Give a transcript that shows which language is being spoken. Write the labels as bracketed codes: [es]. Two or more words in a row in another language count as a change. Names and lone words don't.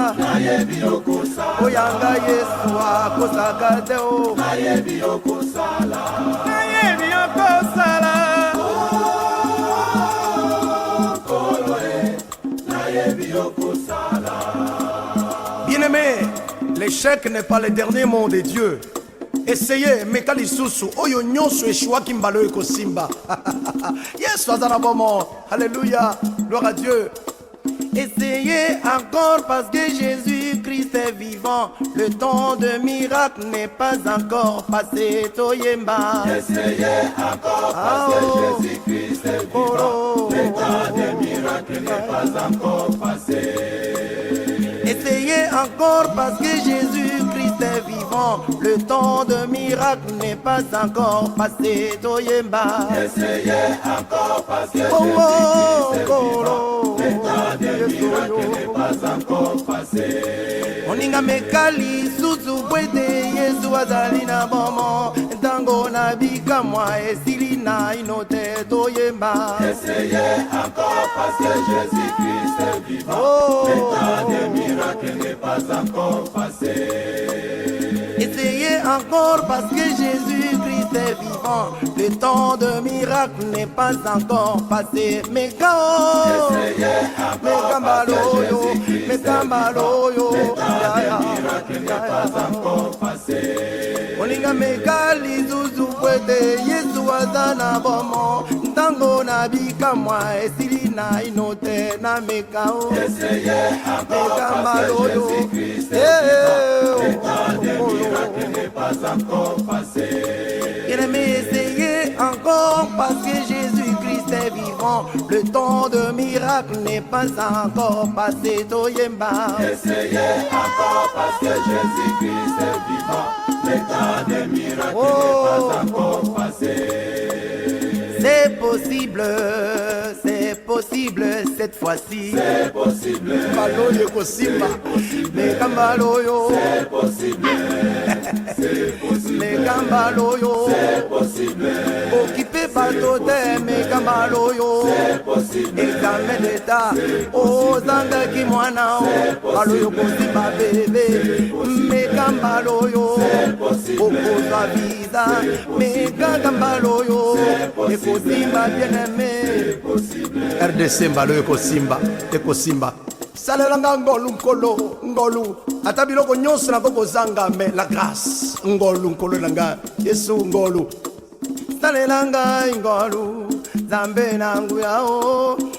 [ln] Nayebi yo kozala. Oyanga Yesu akosaka te, oh. Nayebi yo kozala. Nayebi yo kozala. Kolo, eh, nayebi yo kozala. [fr] Bien-aimé, l'échec n'est pas le dernier mot de Dieu. Essayez, [ln] meka lisusu, oyo nyonso eshuwaki mbala oyo ekosimba. Yesu aza na bomo. [fr] Alléluia, gloire à Dieu. Essayez encore parce que Jésus-Christ est vivant. Le temps de miracle n'est pas encore passé. [ln] Toyemba. [fr] Essayez encore parce que Ah, oh. Jésus-Christ est vivant. Oh. Le temps des miracles n'est pas encore passé. Essayez encore parce que Jésus-Christ est vivant. Le temps de miracle n'est pas encore passé. [ln] Toyemba. [fr] Essayez encore parce que Oh, oh, Jésus-Christ est oh, vivant. oh. Le temps des miracles n'est pas encore passé. [ln] Moninga meka lisusu po ete Yesu azali na bomo. Ntango na bikamwa esili na ino te toyemba. [fr] Essayez encore parce que Jésus-Christ est vivant. Oh. Le temps des miracles n'est pas encore passé. Essayez encore parce que Jésus-Christ est vivant. Le temps de miracle n'est pas encore passé. [ln] Meka, oh. [fr] Essayez encore Meka parce que [ln] mbalo yo. [fr] Jésus-Christ est [ln] Meka mbalo [fr] vivant. yo. Le temps Ya, ya. des miracles n'est pas encore passé. [ln] Moninga meka lizuzu po ete Yesu aza na bomo. Ntango na bikamwa esili na ino te na meka, oh. [fr] Essayez encore Meka parce mbalo que yo. Jésus-Christ est Eh, vivant. Le oh. temps des miracles n'est pas encore passé. Bien-aimé, essayez encore parce que Jésus-Christ est vivant. Le temps de miracle n'est pas encore passé. [ln] Toyemba. [fr] Essayez encore parce que Jésus-Christ est vivant. Le temps des miracles Oh. n'est pas encore passé. C'est possible, c'est possible cette fois-ci. C'est possible. [ln] Mbalo yo kosimba. Meka mbalo yo. [fr] C'est possible. C'est possible. [ln] Meka mbalo yo. [fr] C'est possible. [ln] Okipe bato te, meka mbalo yo. [fr] C'est possible. Examen d'État, [ln] ozangaki mwana o. [fr] C'est possible. [ln] Mbalo yo kosimba bebe. [fr] C'est possible. [ln] Meka mbalo yo. [fr] C'est possible. [ln] Okozwa visa. [fr] C'est possible. [ln] Meka mbalo yo. [fr] C'est possible. Ekosimba bien aimé. C'est possible. [ln] R D C mbalo yo kosimba, ekosimba. Salelanga ngolu nkolo, ngolu. Ata biloko nyonso na kokozanga, [fr] mais la grâce. [ln] Ngolu nkolo na nga, Yesu ngolu. Salela ngai ngolu, Nzambe na nguya o.